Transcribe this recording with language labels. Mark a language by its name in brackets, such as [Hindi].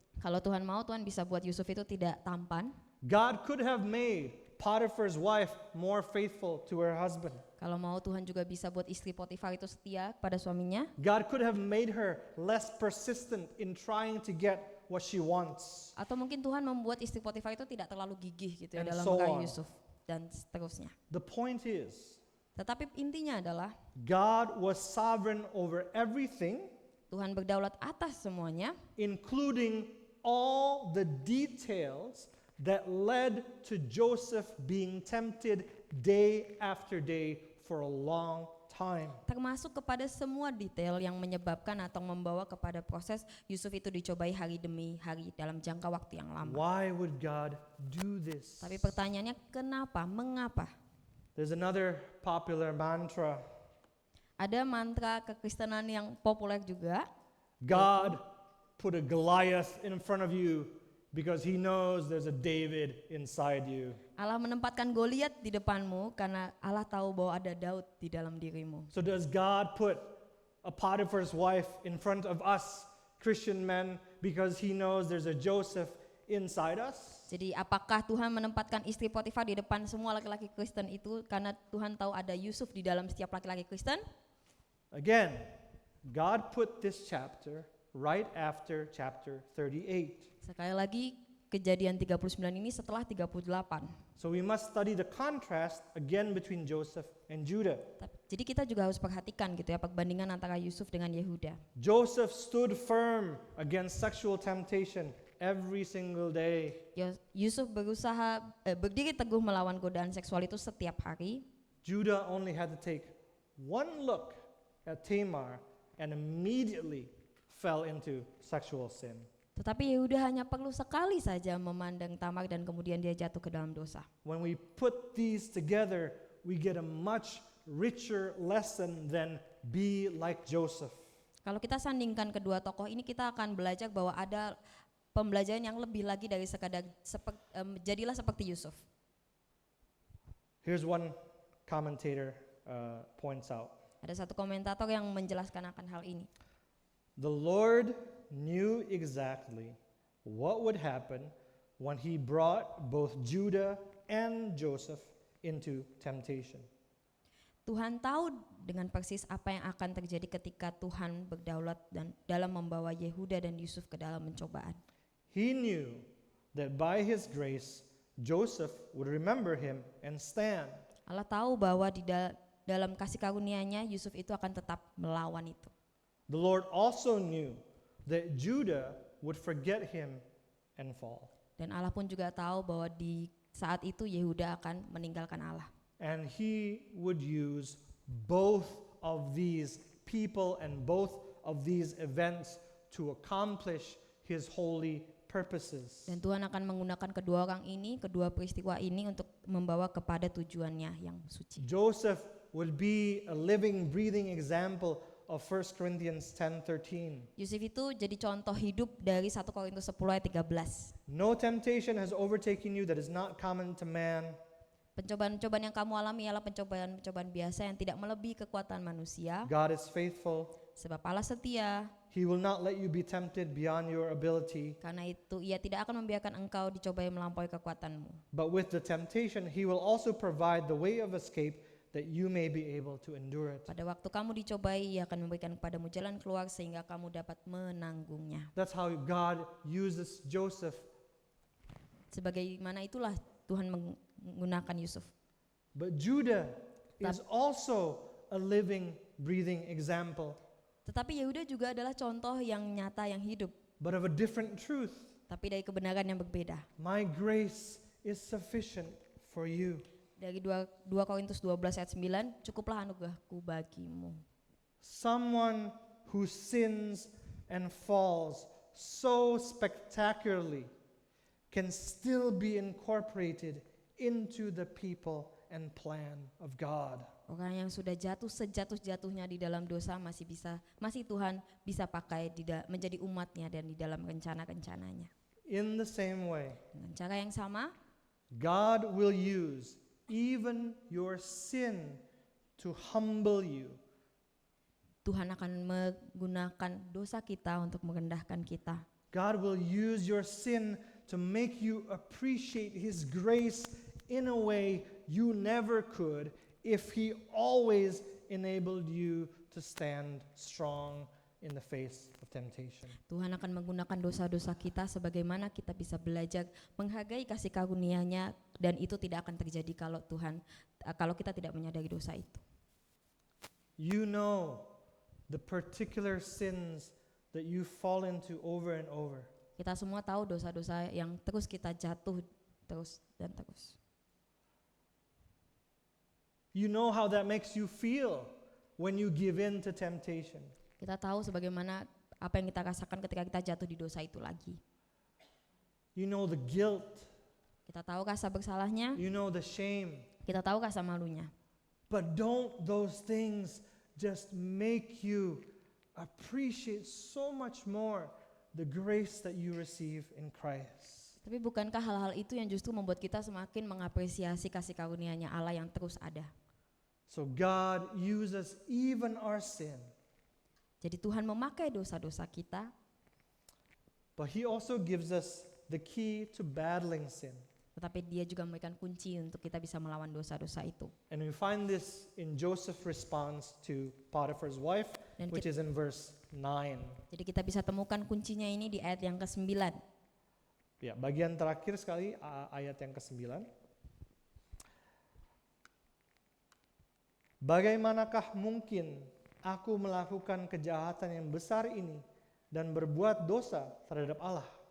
[Indonesian] Kalau Tuhan mau, Tuhan bisa buat Yusuf itu tidak tampan. [English] God could have made Potiphar's wife more faithful to her husband. [Indonesian] Kalau mau, Tuhan juga bisa buat istri Potifar itu setia pada suaminya. [English] God could have made her less persistent in trying to get what she wants. [Indonesian] Atau mungkin Tuhan membuat istri Potifar itu tidak terlalu gigih gitu ya [English] And [Indonesian] dalam [English] so [Indonesian] meraih [English] on. [Indonesian] Yusuf dan seterusnya. [English] The point is, [Indonesian] Tetapi intinya adalah [English] God was sovereign over everything, [Indonesian] Tuhan berdaulat atas semuanya, [English] including all the details that led to Joseph being tempted day after day for a long time. [Indonesian] termasuk kepada semua detail yang menyebabkan atau membawa kepada proses Yusuf itu dicobai hari demi hari dalam jangka waktu yang lama. [English] Why would God do this? [Indonesian] Tapi pertanyaannya kenapa, mengapa? [English] There's another popular mantra. [Indonesian] Ada mantra kekristenan yang populer juga. [English] God put a Goliath in front of you because he knows there's a David inside you. [Indonesian] Allah menempatkan Goliat di depanmu karena Allah tahu bahwa ada Daud di dalam dirimu. [English] So does God put a Potiphar's wife in front of us, Christian men, because he knows there's a Joseph inside us? [Indonesian] Jadi apakah Tuhan menempatkan istri Potifar di depan semua laki-laki Kristen itu karena Tuhan tahu ada Yusuf di dalam setiap laki-laki Kristen? [English] Again, God put this chapter right after chapter 38. [Indonesian] Sekali lagi Kejadian 39 ini setelah 38. [English] So we must study the contrast again between Joseph and Judah. [Indonesian] Jadi kita juga harus perhatikan gitu ya perbandingan antara Yusuf dengan Yehuda. [English] Joseph stood firm against sexual temptation every single day. [Indonesian] Yusuf berusaha berdiri teguh melawan godaan seksual itu setiap hari. [English] Judah only had to take one look at Tamar and immediately fell into sexual sin. [Indonesian] Tetapi Yehuda hanya perlu sekali saja memandang Tamar dan kemudian dia jatuh ke dalam dosa. [English] When we put these together, we get a much richer lesson than be like Joseph. [Indonesian] Kalau kita sandingkan kedua tokoh ini, kita akan belajar bahwa ada pembelajaran yang lebih lagi dari sekadar jadilah seperti Yusuf. [English] Here's one commentator points out. [Indonesian] Ada satu komentator yang menjelaskan akan hal ini. [English] The Lord knew exactly what would happen when he brought both Judah and Joseph into temptation. [Indonesian] Tuhan tahu dengan persis apa yang akan terjadi ketika Tuhan berdaulat dan dalam membawa Yehuda dan Yusuf ke dalam pencobaan. [English] He knew that by his grace Joseph would remember him and stand. [Indonesian] Allah tahu bahwa di dalam kasih karunia-Nya Yusuf itu akan tetap melawan itu. [English] The Lord also knew that Judah would forget him and fall. [Indonesian] Dan Allah pun juga tahu bahwa di saat itu Yehuda akan meninggalkan Allah. [English] And he would use both of these people and both of these events to accomplish his holy purposes. [Indonesian] Dan Tuhan akan menggunakan kedua orang ini, kedua peristiwa ini untuk membawa kepada tujuannya yang suci. [English] Joseph would be a living, breathing example of 1 Corinthians 10:13. [Indonesian] Yusuf itu jadi contoh hidup dari 1 Korintus 10 ayat 13. [English] No temptation has overtaken you that is not common to man. [Indonesian] Pencobaan-pencobaan yang kamu alami ialah pencobaan-pencobaan biasa yang tidak melebihi kekuatan manusia. [English] God is faithful. [Indonesian] Sebab Allah setia, [English] He will not let you be tempted beyond your ability. [Indonesian] karena itu Ia tidak akan membiarkan engkau dicobai melampaui kekuatanmu. [English] But with the temptation, He will also provide the way of escape that you may be able to endure it. [Indonesian] Pada waktu kamu dicobai, Ia akan memberikan kepadamu jalan keluar sehingga kamu dapat menanggungnya. [English] That's how God uses Joseph. [Indonesian] Sebagaimana itulah Tuhan menggunakan Yusuf. [English] But Judah is also a living, breathing example, [Indonesian] Tetapi Yehuda juga adalah contoh yang nyata yang hidup, [English] but of a different truth. [Indonesian] tapi dari kebenaran yang berbeda. [English] My grace is sufficient for you. [Indonesian] Dari 2 Korintus 12 ayat 9, cukuplah anugerahku bagimu. [English] Someone who sins and falls so spectacularly can still be incorporated into the people and plan of God. [Indonesian] Orang yang sudah jatuh sejatuh-jatuhnya di dalam dosa masih Tuhan bisa pakai menjadi umatnya dan di dalam rencana-rencananya. [English] In the same way, [Indonesian] Dengan cara yang sama, [English] God will use even your sin to humble you. [Indonesian] Tuhan akan menggunakan dosa kita untuk merendahkan kita. [English] God will use your sin to make you appreciate His grace in a way you never could if He always enabled you to stand strong in the face of temptation. [Indonesian] Tuhan akan menggunakan dosa-dosa kita sebagaimana kita bisa belajar menghargai kasih karunia-Nya, dan itu tidak akan terjadi kalau kita tidak menyadari dosa itu. [English] You know the particular sins that you fall into over and over. [Indonesian] Kita semua tahu dosa-dosa yang terus kita jatuh terus dan terus. [English] You know how that makes you feel when you give in to temptation. [Indonesian] Kita tahu sebagaimana apa yang kita rasakan ketika kita jatuh di dosa itu lagi. [English] You know the guilt. [Indonesian] Kita tahu rasa bersalahnya, [English] You know the shame. [Indonesian] kita tahu rasa malunya. [English] But don't those things just make you appreciate so much more the grace that you receive in Christ? [Indonesian] Tapi bukankah hal-hal itu yang justru membuat kita semakin mengapresiasi kasih karunia-Nya Allah yang terus ada? [English] So God uses even our sin, [Indonesian] Jadi Tuhan memakai dosa-dosa kita, [English] but He also gives us the key to battling sin. [Indonesian] tetapi Dia juga memberikan kunci untuk kita bisa melawan dosa-dosa itu. [English] And we find this in Joseph's response to Potiphar's wife, [Indonesian] Dan [English] which is in verse 9. [Indonesian] Jadi kita bisa temukan kuncinya ini di ayat yang ke-9. Ya, bagian terakhir sekali ayat yang ke-9. Bagaimanakah mungkin aku melakukan kejahatan yang besar ini dan berbuat dosa terhadap Allah?